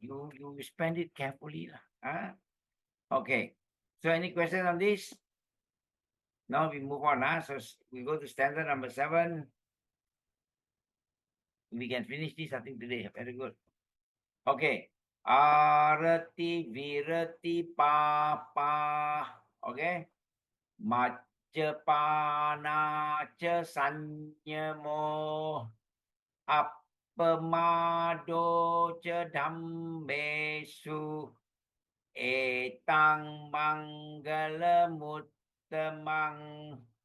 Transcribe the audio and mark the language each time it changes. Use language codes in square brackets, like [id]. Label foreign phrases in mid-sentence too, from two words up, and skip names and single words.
[en] You spend it carefully. Okay. So any questions on this? Now we move on. So we go to stanza number 7. We can finish this, I think, today. Very good. Okay. [pi] Arati virati papa. [en] Okay. [pi] Majapana cha sanyamo. Appamado cha dhammesu. Etang Maṅgala Suttaṃ.